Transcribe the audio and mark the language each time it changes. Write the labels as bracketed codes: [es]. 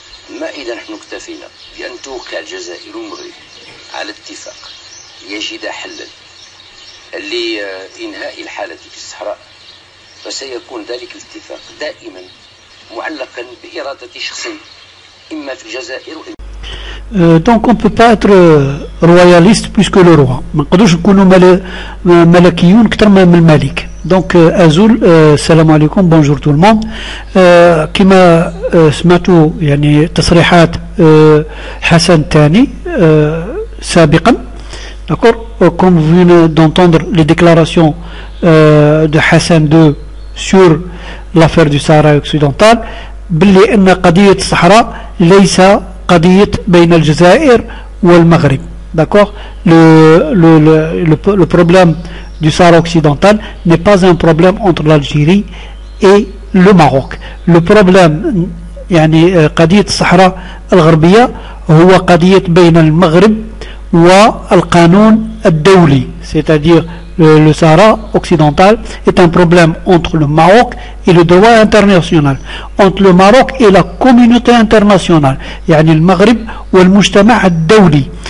[ar] أما إذا نحن اكتفينا بأن توقع الجزائر والمغرب على اتفاق يجد حلا لإنهاء الحالة في الصحراء، فسيكون ذلك الاتفاق دائما معلقا بإرادة شخص إما في الجزائر [fr] Donc on ne peut pas être royaliste plus que le roi. [ar] ما نقدروش نكونوا ملكيون اكثر من الملك. Donc ازول السلام عليكم، بونجور تو الموند. كما سمعتوا يعني تصريحات حسن الثاني سابقا، [fr] d'accord, comme vous venez d'entendre les déclarations de Hassan II sur l'affaire du Sahara occidental، [ar] باللي ان قضية الصحراء ليس قضية بين الجزائر والمغرب. [fr] D'accord, le problème du Sahara occidental n'est pas un problème entre l'Algérie et le Maroc. Le problème [ar] يعني قضية الصحراء الغربية هو قضية بين المغرب والقانون الدولي، [fr] c'est-à-dire le Sahara occidental est un problème entre le Maroc et le droit international, entre le Maroc et la communauté internationale, [ar] يعني المغرب والمجتمع الدولي.